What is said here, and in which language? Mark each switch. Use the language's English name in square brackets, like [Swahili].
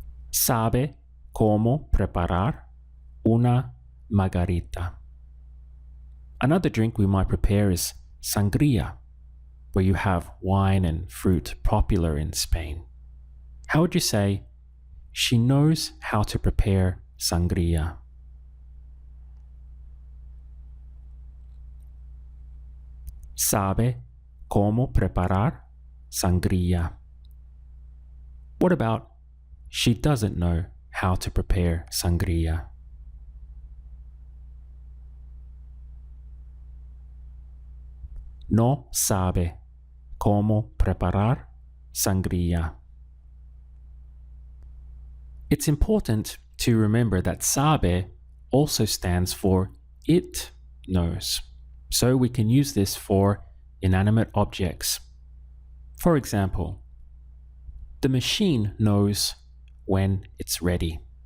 [Spanish] Sabe cómo preparar una margarita. [English] Another drink we might prepare is sangria, where you have wine and fruit popular in Spain. How would you say she knows how to prepare sangria? [Spanish] Sabe cómo preparar sangria. [English] What about she doesn't know how to prepare sangria? [Spanish] No sabe cómo preparar sangria. [English] It's important to remember that sabe also stands for it knows. So we can use this for inanimate objects. For example, the machine knows when it's ready.